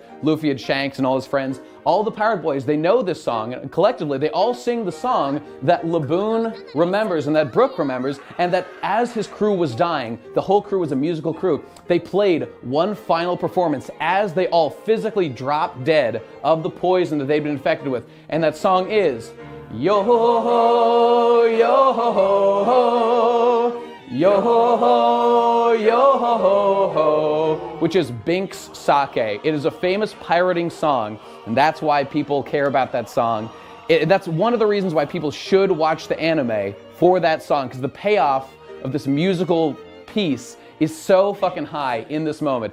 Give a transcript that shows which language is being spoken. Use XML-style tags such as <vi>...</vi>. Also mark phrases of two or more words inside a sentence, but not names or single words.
<en>Luffy had Shanks and all his friends. All the pirate boys, they know this song, and collectively they all sing the song that Laboon remembers and that Brook remembers, and that as his crew was dying, the whole crew was a musical crew. They played one final performance as they all physically dropped dead of the poison that they'd been infected with, and that song is. Yo ho ho, yo ho ho ho, yo ho ho, yo ho ho ho, which is Bink's Sake. It is a famous pirating song, and that's why people care about that song. That's one of the reasons why people should watch the anime for that song, because the payoff of this musical piece is so fucking high in this moment.</en>